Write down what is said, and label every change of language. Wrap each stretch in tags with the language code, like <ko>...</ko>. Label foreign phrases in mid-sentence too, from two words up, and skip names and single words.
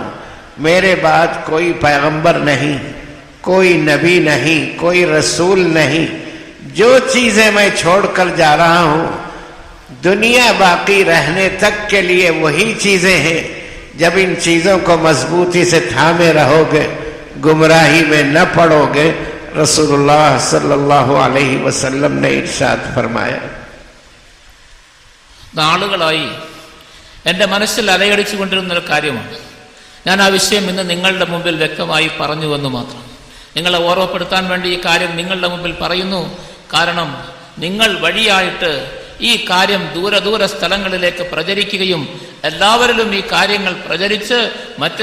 <ur>میرے بعد کوئی پیغمبر نہیں، کوئی نبی نہیں، کوئی رسول نہیں، جو چیزیں میں چھوڑ کر جا رہا ہوں دنیا باقی رہنے تک کے لیے وہی چیزیں ہیں۔ جب ان چیزوں کو مضبوطی سے تھامے رہو گے، گمراہی میں نہ پڑو گے، رسول اللہ</ur> <ar>صلی اللہ علیہ وسلم</ar> <ur>نے ارشاد فرمایا۔</ur> <ml>നാളുകളായി എൻ്റെ മനസ്സിൽ അലയടിച്ചു കൊണ്ടിരുന്ന ഒരു കാര്യമാണ്. ഞാൻ ആ വിഷയം ഇന്ന് നിങ്ങളുടെ മുമ്പിൽ വ്യക്തമായി പറഞ്ഞുവെന്ന് മാത്രം. നിങ്ങളെ ഓർമ്മപ്പെടുത്താൻ വേണ്ടി ഈ കാര്യം നിങ്ങളുടെ മുമ്പിൽ പറയുന്നു. കാരണം നിങ്ങൾ വഴിയായിട്ട് ഈ കാര്യം ദൂര സ്ഥലങ്ങളിലേക്ക് പ്രചരിക്കുകയും എല്ലാവരിലും ഈ കാര്യങ്ങൾ പ്രചരിച്ച് മറ്റ്</ml>